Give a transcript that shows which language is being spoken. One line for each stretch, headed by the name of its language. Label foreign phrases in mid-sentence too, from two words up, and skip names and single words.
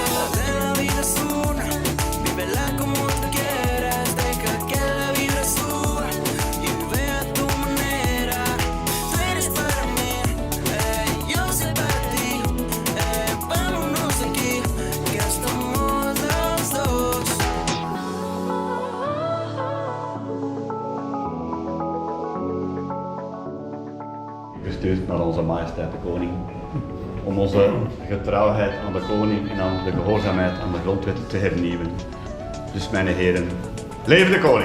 Spanish: La vida es una, vívela como tú quieras. Deja que la vida suba y vive a tu manera. Tú eres para mí, yo soy para ti. Vámonos aquí, que estamos los dos.
Dutch: Gestuurd naar onze majesteit de koning. Om onze getrouwheid aan de koning en aan de gehoorzaamheid aan de grondwet te hernieuwen. Dus mijn heren, leven de koning!